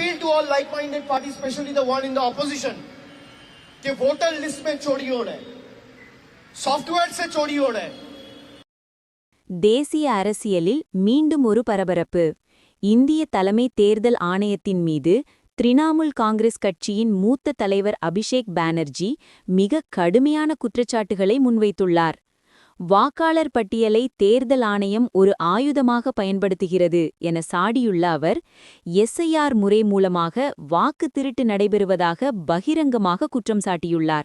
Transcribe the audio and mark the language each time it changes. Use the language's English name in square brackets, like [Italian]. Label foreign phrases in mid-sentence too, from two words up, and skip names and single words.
[English] to all like-minded parties, especially the one in the opposition, [Hindi] कि [English] voter list [Hindi] में चोरी हो रहा है, सॉफ्टवेयर से चोरी हो रहा है. [Tamil] தேசிய அரசியலில் மீண்டும் ஒரு பரபரப்பு. இந்திய தலைமை தேர்தல் ஆணையத்தின் மீது திரிணாமுல் காங்கிரஸ் கட்சியின் மூத்த தலைவர் அபிஷேக் பானர்ஜி மிக கடுமையான குற்றச்சாட்டுகளை முன்வைத்துள்ளார். வாக்காளர் பட்டியலை தேர்தல் ஆணையம் ஒரு ஆயுதமாக பயன்படுத்துகிறது என சாடியுள்ள அவர், எஸ்ஐஆர் முறை மூலமாக வாக்கு திருட்டு நடைபெறுவதாக பகிரங்கமாக குற்றம் சாட்டியுள்ளார்.